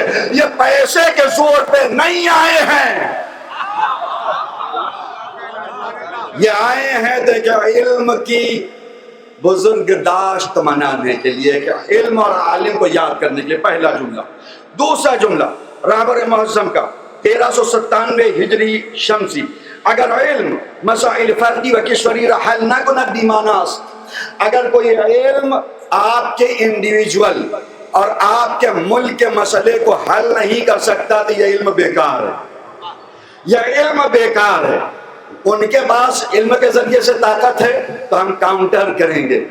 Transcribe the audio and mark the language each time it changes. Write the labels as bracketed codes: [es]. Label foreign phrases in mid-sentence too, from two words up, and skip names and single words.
[ur] یہ پیسے کے زور پہ نہیں آئے ہیں، یہ آئے ہیں دیکھیں علم کی بزرگ داشت منانے کے لیے، کہ علم اور عالم کو یاد کرنے کے لیے۔ پہلا جملہ۔ دوسرا جملہ رہبر معظم کا 1397 ہجری شمسی، [fa] اگر علم مسائل فردی و کشوری را حل نہ کند بیماناست۔ [ur] اگر کوئی علم آپ کے انڈیویجول اور آپ کے ملک کے مسئلے کو حل نہیں کر سکتا تو یہ علم بیکار ہے، یہ علم بیکار ہے۔ ان کے پاس علم کے ذریعے سے طاقت ہے تو ہم کاؤنٹر کریں گے.